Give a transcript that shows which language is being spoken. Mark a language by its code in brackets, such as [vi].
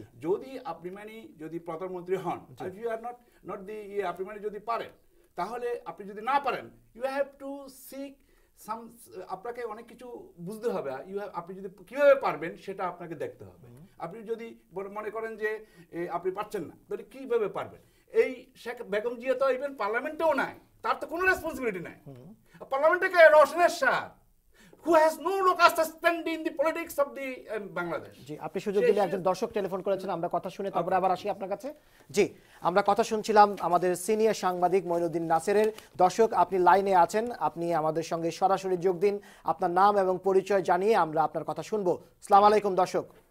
[bn] যদি আপনি যদি প্রধানমন্ত্রী হন, [en] you are not the [bn] আপনি যদি পারেন, তাহলে আপনি যদি না পারেন, [en] you have to seek some, [bn] আপনাকে অনেক কিছু বুঝতে হবে। আপনি যদি কিভাবে পারবেন সেটা আপনাকে দেখতে হবে। আপনি যদি মনে করেন যে আপনি পারছেন না, তাহলে কিভাবে পারবেন? এই শেখ বেগম জিয়া তো ইভেন পার্লামেন্টেও নাই, তার তো কোনো রেসপন্সিবিলিটি নাই। পার্লামেন্টে কে? [en] রওশনের Shah, who has no locus standi in the politics of the Bangladesh. [bn] জি, আপনি সুযোগ দিলে একজন দর্শক টেলিফোন করেছেন, আমরা কথা শুনে তারপরে আবার আসি আপনার কাছে। জি, আমরা কথা শুনছিলাম আমাদের সিনিয়র সাংবাদিক মঈনুদ্দিন নাসেরের। দর্শক, আপনি লাইনে আছেন, আপনি আমাদের সঙ্গে সরাসরি যোগ দিন, আপনার নাম এবং পরিচয় জানিয়ে আমরা আপনার কথা শুনবো। আসসালামু আলাইকুম দর্শক।